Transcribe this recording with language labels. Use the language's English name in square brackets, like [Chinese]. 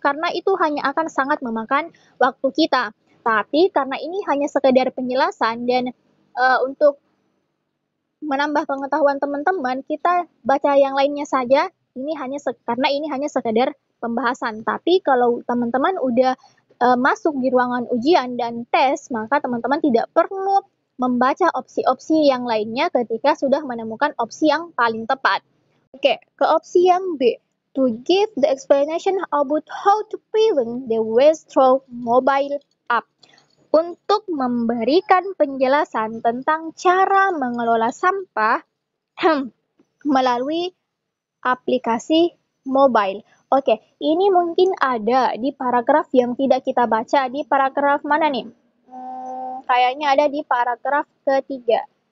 [Indonesian] Karena itu hanya akan sangat memakan waktu kita. Tapi karena ini hanya sekedar penjelasan dan untuk menambah pengetahuan teman-teman, kita baca yang lainnya saja. Karena ini hanya sekedar pembahasan. Tapi kalau teman-teman udah masuk di ruangan ujian dan tes, maka teman-teman tidak perlu membaca opsi-opsi yang lainnya ketika sudah menemukan opsi yang paling tepat. Oke, ke opsi yang B. [English] To give the explanation about how to prevent the waste through mobile app. [Indonesian] Untuk memberikan penjelasan tentang cara mengelola sampah melalui aplikasi mobile. Oke, ini mungkin ada di paragraf yang tidak kita baca. Di paragraf mana nih? Kayaknya ada di paragraf ketiga.